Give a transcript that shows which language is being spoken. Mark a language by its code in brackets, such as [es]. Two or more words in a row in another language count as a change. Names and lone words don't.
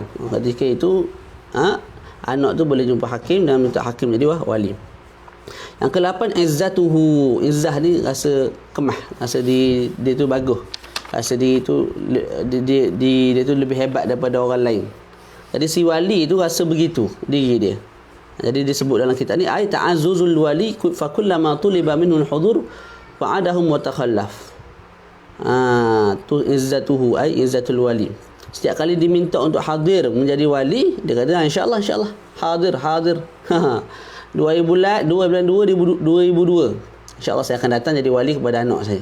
[ms] Ketika itu anak tu boleh jumpa hakim dan minta hakim jadi wali. Yang ke-8, izzatuhu. Izzah ni rasa kemah, rasa dia tu bagus, rasa dia tu lebih hebat daripada orang lain. Jadi si wali tu rasa begitu diri dia. Jadi disebut dalam kitab ni [ar] أي تعزز الولي فكلما طلب منه الحضور فعادهم وتخلف. Tu عزته أي عزة الولي. [ms] Setiap kali diminta untuk hadir menjadi wali, dia kata insya-Allah hadir. 2 bulan 2002 insya-Allah saya akan datang jadi wali kepada anak saya.